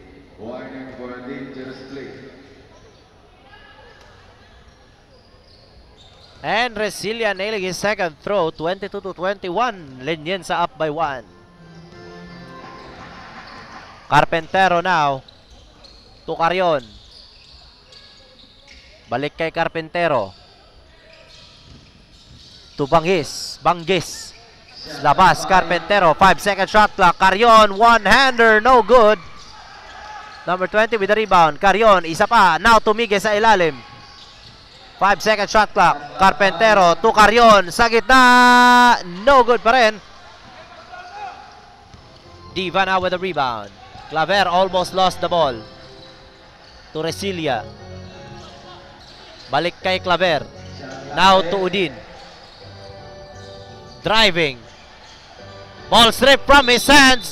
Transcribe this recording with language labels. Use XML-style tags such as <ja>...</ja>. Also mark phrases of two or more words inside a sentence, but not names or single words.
<en>Warning for a dangerous play. And Resilia nailing his second throw, 22-21. Lenienza up by 1. Carpentero now.</en> <tl>To Carion. Balik kay Carpentero.</tl> <en>To Banggis. Banggis.</en> <tl>Labas, Carpentero.</tl> <en>5-second shot clock. Carion, one-hander, no good. Number 20 with the rebound. Carion,</en> <tl>isa pa.</tl> <en>Now to Miguel</en> <tl>sa ilalim.</tl> <en>5-second shot clock. Carpentero to Carion.</en> <tl>Sa gitna.</tl> <en>No good</en> <tl>pa rin.</tl> <en>Diva now with the rebound. Claver almost lost the ball. To Resilia.</en> <tl>Balik kay</tl> <en>Claver. Now to Udin. Driving. Ball stripped from his hands.</en>